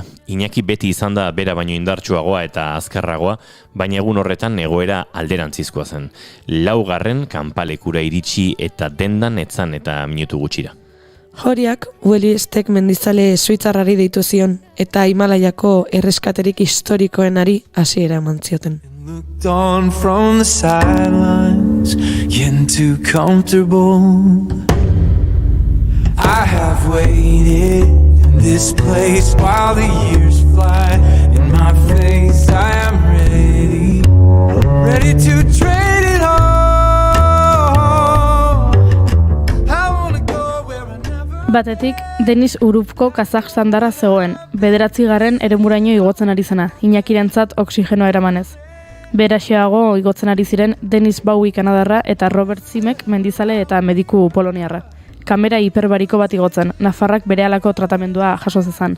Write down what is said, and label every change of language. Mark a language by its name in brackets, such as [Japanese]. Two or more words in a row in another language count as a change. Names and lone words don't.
[Basque] Iñaki beti izan da bera baino indartsuagoa eta azkarragoa, baina egun horretan egoera alderantzizkoa zen. 4. kanpalekura iritsi eta dendan etzan eta minutu gutxira. Joriak Ueliestek mendizale suitzarrari deitu zion eta Himalaiako erreskaterik historikoenari hasiera eman zioten. [English] Looked on from the sidelines, getting too comfortable. I have waited in this place while the years fly in my face. I am ready to trade it all. I wanna go where I never. [Basque] Batetik, Denis Urupko Kazajstandarra zegoen, 9. eremuraino igotzen ari zena, Iñakirentzat oxigenoa eramanez. Beraxeago igotzen ari ziren Denis Bowie Kanadarra eta Robert Zimek mendizale eta mediku poloniarra. Kamera hiperbariko bat igotzen, Nafarrak berehalako tratamendua jaso zezan.